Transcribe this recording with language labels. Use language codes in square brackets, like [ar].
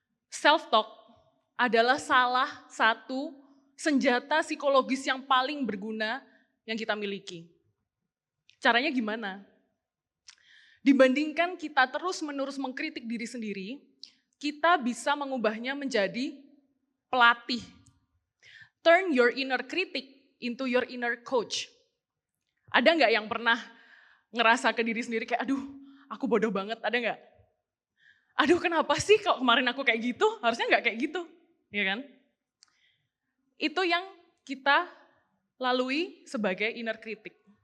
[id] Self-talk adalah salah satu senjata psikologis yang paling berguna yang kita miliki. Caranya gimana? Dibandingkan kita terus-menerus mengkritik diri sendiri, kita bisa mengubahnya menjadi pelatih. [en] Turn your inner critic into your inner coach. [id] Ada nggak yang pernah ngerasa ke diri sendiri kayak, aduh aku bodoh banget, ada nggak? Aduh kenapa sih kok kemarin aku kayak gitu, harusnya nggak kayak gitu, ya kan? Itu yang kita lalui sebagai inner critic.